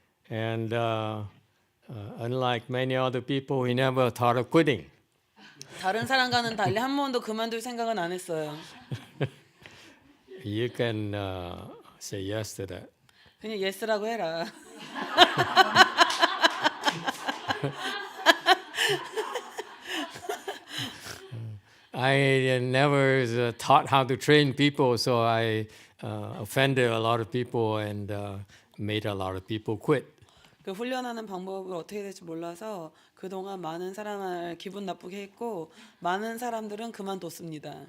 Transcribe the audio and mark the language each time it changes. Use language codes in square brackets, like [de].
[en] And unlike many other people, he never thought of quitting. [ko] 다른 사람과는 달리 한 번도 그만둘 생각은 안 했어요. [en] You can say yes to that. [ko] 그냥 예스라고 해라. [en] I never taught how to train people, so I offended a lot of people and made a lot of people quit. [ko] 그 훈련하는 방법을 어떻게 될지 몰라서 그동안 많은 사람을 기분 나쁘게 했고 많은 사람들은 그만뒀습니다.